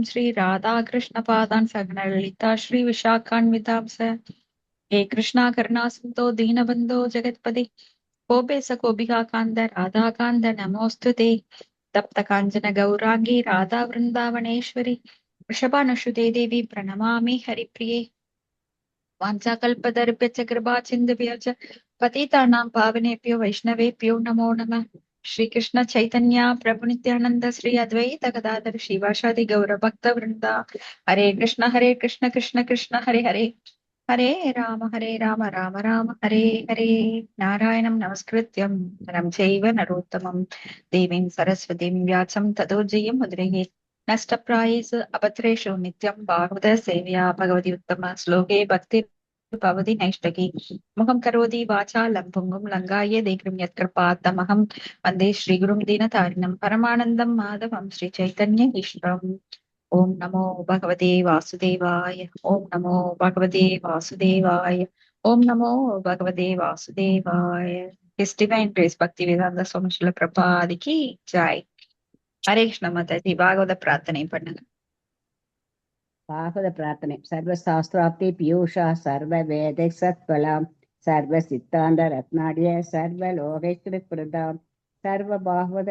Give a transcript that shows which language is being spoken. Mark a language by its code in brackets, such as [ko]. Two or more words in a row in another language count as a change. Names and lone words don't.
[sa] श्रीराधाकृष्णपादान् सगणललिता श्रीविशाखान्वितां स हे कृष्णा करुणा सिन्धो दीनबन्धो जगत्पते गोपे स गोपिका कान्त राधाकान्त नमोऽस्तु ते तप्त काञ्चन गौरांगी राधा वृन्दावनेश्वरी वृषभानुसुते देवी प्रणमामि हरिप्रिये वाञ्छाकल्पतरुभ्यश्च कृपासिन्धुभ्यश्च पतितानां पावनेभ्यो वैष्णवेभ्यो नमो नमः। श्रीकृष्ण चैतन्य प्रभु नित्यानंद श्री अद्वैत गदाधर श्रीवासादि गौर भक्त वृंदा हरे कृष्ण कृष्ण कृष्ण हरे हरे हरे राम राम राम हरे हरे नारायणं नमस्कृत्यं नरं चैव नरोत्तमं देवीं सरस्वतीं व्यासं ततो जयं मुद्रयेत् नष्टप्रायेषु अभद्रेषु नित्यं भागवत सेव्या भगवती उत्तम श्लोके भक्ति भवति नैष्टकी मुखं करोति वाचालं पुंगुं लङ्घाये देकृं यत्कृपात्तमहं वन्दे श्रीगुरुं दीनतारिणं परमानन्दं माधवं श्रीचैतन्य ईश्वरम्। ओम नमो भगवते वासुदेवाय। ओम नमो भगवते वासुदेवाय। ओम नमो भगवते वासुदेवाय। [en] His divine grace Bhakti Vedanta Swami Srila Prabhupada [hi] की जय. [ta] ஹரே கிருஷ்ண மாதாஜி பாகவத பிரார்த்தனை பண்ணுங்க. பாகவத பிரார்த்தனை. [sa] सर्व शास्त्राब्धि पीयूषा सर्व वेद सत्फलाम् सर्व सिद्धान्त रत्नाढ्य सर्व लोकेश्वर प्रदाम् सर्व भागवत